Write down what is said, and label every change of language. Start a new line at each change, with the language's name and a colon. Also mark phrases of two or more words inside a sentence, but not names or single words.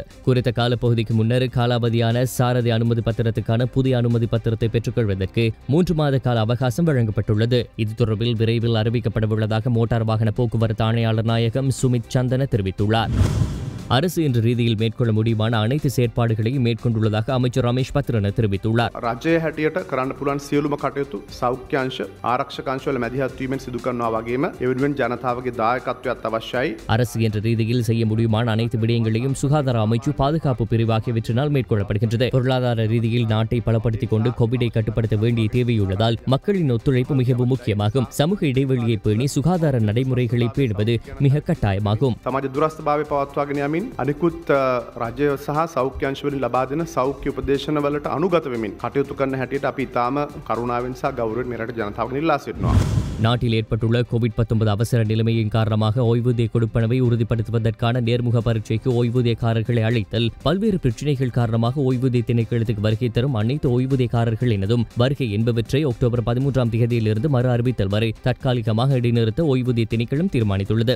Tamil: குறித்த காலப்பகுதிக்கு முன்னர் காலாவதியான சாரதி அனுமதி பத்திரத்துக்கான புதிய அனுமதி பத்திரத்தை பெற்றுக்கொள்வதற்கு 3 மாத கால அவகாசம் வழங்கப்பட்டுள்ளது. இது தொடர்பில் விரைவில் அறிவிக்கப்படவுள்ளதாக மோட்டார் வாகன போக்குவரத்து ஆணையாளர் நாயகம் சுமித் சந்தன தெரிவித்துள்ளார். அரசு என்ற ரீதியில் மேற்கொள்ள முடியுமான அனைத்து செயற்பாடுகளையும் மேற்கொண்டுள்ளதாக அமைச்சர் ரமேஷ் பத்ரன தெரிவித்துள்ளார்.
Sinhala: රජය හැටියට කරන්න පුළුවන් සියලුම කටයුතු සෞඛ්‍යාංශ ආරක්ෂකාංශවල මැදිහත් වීමෙන් සිදු කරනවා වගේම ඒ වෙනුවෙන් ජනතාවගේ දායකත්වයත් අවශ්‍යයි.
Tamil: அரசு என்ற ரீதியில் செய்ய முடியுமான அனைத்து விடயங்களையும் சுகாதார அமைச்சு, பாதுகாப்பு பிரிவு ஆகியவற்றினால் மேற்கொள்ளப்படுகின்றது. பொருளாதார ரீதியில் நாட்டை பலப்படுத்திக் கொண்டு கோவிடை கட்டுப்படுத்த வேண்டிய தேவையுள்ளதால் மக்களின் ஒத்துழைப்பு மிகவும் முக்கியமாகும். சமூக இடைவெளியை பேணி சுகாதார நடைமுறைகளை பேணுவது மிக கட்டாயமாகும்.
Sinhala: සමාජ දුරස්ථභාවය පවත්වාගෙන යමින් අනිකුත් රජය සහ සෞඛ්‍යාංශ වලින් ලබා දෙන සෞඛ්‍ය උපදේශනවලට අනුගත වෙමින් කටයුතු කරන හැටියට අපි ඉතාම කරුණාවෙන් සහ ගෞරවයෙන් මෙරට ජනතාවගෙන් ඉල්ලා සිටිනවා.
Tamil: நாட்டில் ஏற்பட்டுள்ள கோவிட்-19 அவசர நிலைமையின் காரணமாக ஓய்வூதிய கொடுப்பனவை உறுதிப்படுத்துவதற்கான நேர்முக பரீட்சைக்கு ஓய்வூதியக்காரர்களை அழைத்தல், பல்வேறு பிரச்சினைகள் காரணமாக ஓய்வூதிய திணைக்களத்துக்கு வருகை தரும் அனைத்து ஓய்வூதியக்காரர்களினதும் வருகை என்பவற்றை அக்டோபர் 13ஆம் தேதியிலிருந்து மறு அறிவித்தல் வரை தற்காலிகமாக இடைநிறுத்த ஓய்வூதிய திணைக்களம் தீர்மானித்துள்ளது.